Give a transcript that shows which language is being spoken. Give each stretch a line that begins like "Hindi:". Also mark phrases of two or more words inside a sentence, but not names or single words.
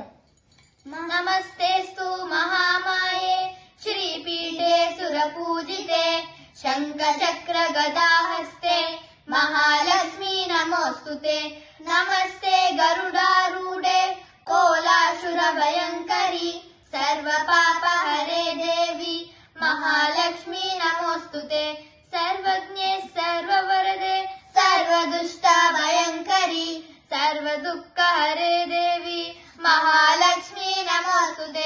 Sanskrit: నమస్తేస్తు మహామాయే శ్రీపీఠే సురపూజితే శంఖ చక్ర గదాహస్తే మహాలక్ష్మి నమోస్తుతే. నమస్తే గరుడారూఢే కోలాసుర భయంకరి सर्व पाप हरे देवी महालक्ष्मी नमोस्तुते. सर्वज्ञे सर्ववरदे सर्वदुष्ट भयंकरी सर्व दुःख हरे देवी महालक्ष्मी नमोस्तुते.